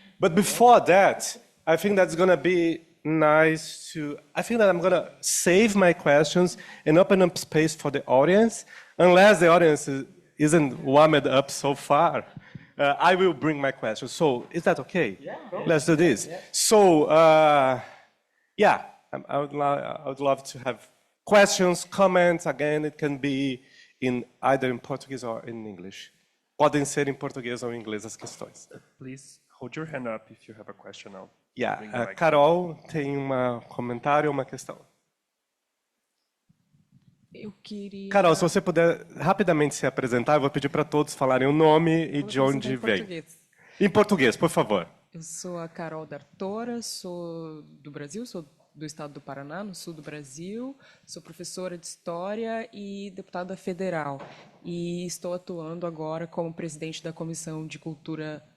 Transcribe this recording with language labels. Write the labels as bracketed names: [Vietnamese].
[English] But before that, I think that's going to be nice to, I think that I'm going to save my questions and open up space for the audience, unless the audience isn't warmed up so far. I will bring my questions. So is that okay? Let's do this. So, I would love to have questions, comments. Again, it can be either in Portuguese or in English. [Portuguese] Podem ser em português ou em inglês as questões. [English] Please hold your hand up if you have a question now. [Portuguese] Carol tem comentário ou uma questão? Eu queria... Carol, se você puder rapidamente se apresentar, eu vou pedir para todos falarem o nome e de onde vem. Em português, por favor. Eu sou a Carol D'Artora, sou do Brasil, sou do estado do Paraná, no sul do Brasil, sou professora de História e deputada federal. E estou atuando agora como presidente da Comissão de Cultura